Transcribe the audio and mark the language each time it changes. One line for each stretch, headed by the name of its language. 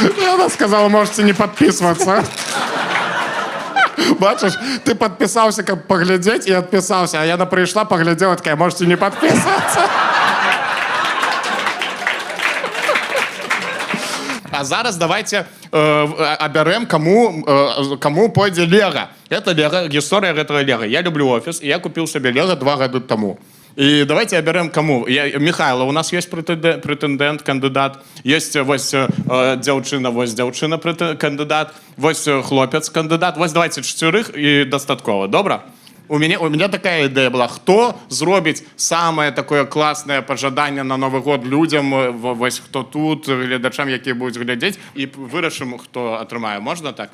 Ukrainian: Вона сказала, можете не підписуватися. Бачиш, ти підписався, як поглядеть, і відписався. А я прийшла, поглядела, така, можете не підписуватися. А зараз давайте оберем, кому пойдзе Лего.
Russian: Это Лего, история этого Лего. Я люблю офис, и я купил себе Лего 2 года тому.
Ukrainian: І давайте оберемо кому. Михайло, у нас є претендент, кандидат, є ось дівчина, кандидат, ось хлопець, кандидат. Ось давайте 4 і достатково, добре?
Russian: У меня такая идея была.
Ukrainian: Хто зробить самое такое класне пожадання на Новий год людям, ось хто тут, глядачам, які будуть глядіти, і вирішимо, хто отримає. Можна так?